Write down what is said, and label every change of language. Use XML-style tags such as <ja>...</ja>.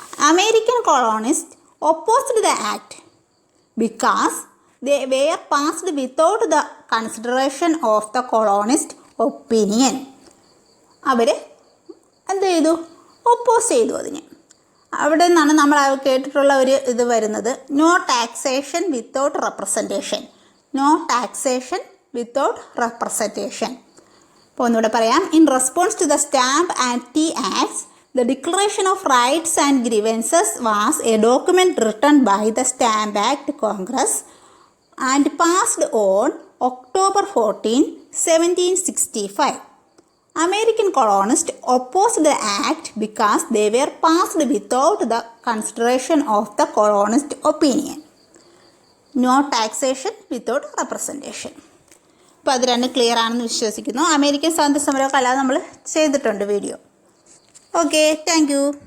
<en>American colonists opposed the act because they were passed without the consideration of the colonist opinion.</en> <ml>അവർ എന്ത് ചെയ്തു? Oppose ചെയ്തു അതിന്. അവിടെ നിന്നാണ് നമ്മൾ കേട്ടിട്ടുള്ള ഒരു ഇത് വരുന്നത്,</ml> <en>No taxation without representation. No taxation without representation.</en> <ml>അപ്പോൾ ഒന്നുകൂടെ പറയാം.</ml> <en>In response to the Stamp and Tea Acts, the Declaration of Rights and Grievances was a document written by the Stamp Act Congress and passed on October 14, 1765. American colonists opposed the act because they were passed without the consideration of the colonist opinion. No taxation without representation.</en> <ml>അപ്പോൾ അത് രണ്ട് clear ആണെന്ന് വിശ്വസിക്കുന്നു. American സ്വാതന്ത്ര്യ സമരമൊക്കെ അല്ലാതെ നമ്മൾ ചെയ്തിട്ടുണ്ട് video. Okay,</ml> <en>Thank you.</en>